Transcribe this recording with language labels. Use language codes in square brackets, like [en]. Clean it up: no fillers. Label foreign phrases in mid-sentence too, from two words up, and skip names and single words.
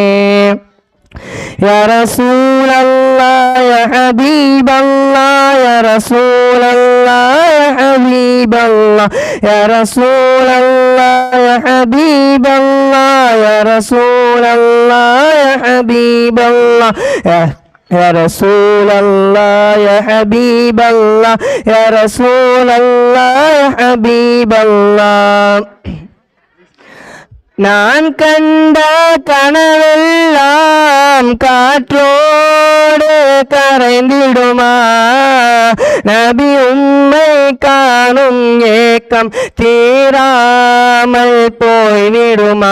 [ar] يا رسول الله يا حبيب الله، يا رسول الله يا حبيب الله، يا رسول الله يا حبيب الله، يا رسول الله يا حبيب الله, يا رسول الله يا حبيب الله يا رسول الله يا حبيب الله [ta] நான் கண்ட கனவெல்லாம் காற்றோடு கரைந்திடுமா நபி உம்மை காணும் ஏக்கம் தீராமல் போய்விடுமா